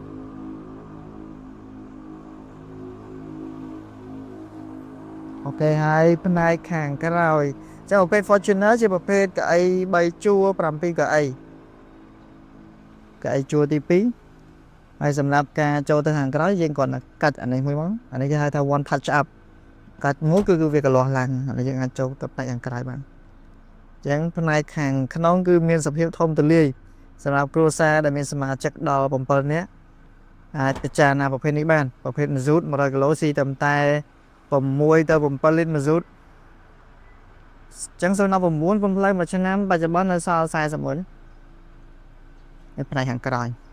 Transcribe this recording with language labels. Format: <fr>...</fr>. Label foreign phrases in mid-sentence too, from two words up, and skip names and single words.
<km>អូខេហើយផ្នែកខាងក្រោយចាំប្រភេទ Fortuner ជាប្រភេទកៅអី3ជួរ7កៅអីកៅអីជួរទី2ហើយសម្រាប់ការចូល ទៅខាងក្រោយយើងគាត់កាត់អានេះមួយមកអានេះគេហៅថា</km> <en>one touch up</en> <km>កាត់មួយគឺវាកលាស់ឡើងហើយយើងអាចចូលទៅផ្នែកខាងក្រោយបានអញ្ចឹងផ្នែកខាងក្នុងគឺមានសភាពធំទូលាយសម្រាប់គ្រួសារដែលមានសមាជិកដល់7នាក់អាចពិចារណាប្រភេទនេះបានប្រភេទ Mazut 100គីឡូស៊ីតែ6ទៅ7លីត្រ Mazut អញ្ចឹង019 កំផ្លៃមួយឆ្នាំបច្ចុប្បន្ននៅសល់41នៅផ្នែកខាងក្រោយ</km>